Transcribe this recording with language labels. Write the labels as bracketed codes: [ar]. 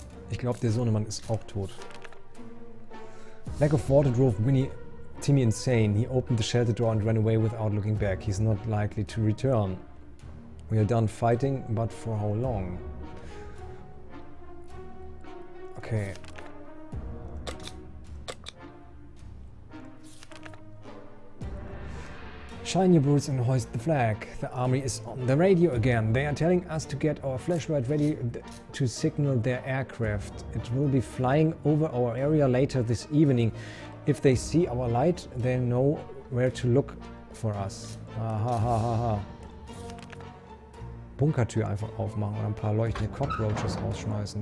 [de] Ich glaube, der Sohnemann ist auch tot. [en] Lack of water drove Timmy insane. He opened the shelter door and ran away without looking back. He's not likely to return. We are done fighting, but for how long? Okay. Shine your boots and hoist the flag. The army is on the radio again. They are telling us to get our flashlight ready to signal their aircraft. It will be flying over our area later this evening. If they see our light, they know where to look for us. Hahaha. [de] Bunkertür einfach aufmachen und ein paar leuchtende Cockroaches rausschmeißen.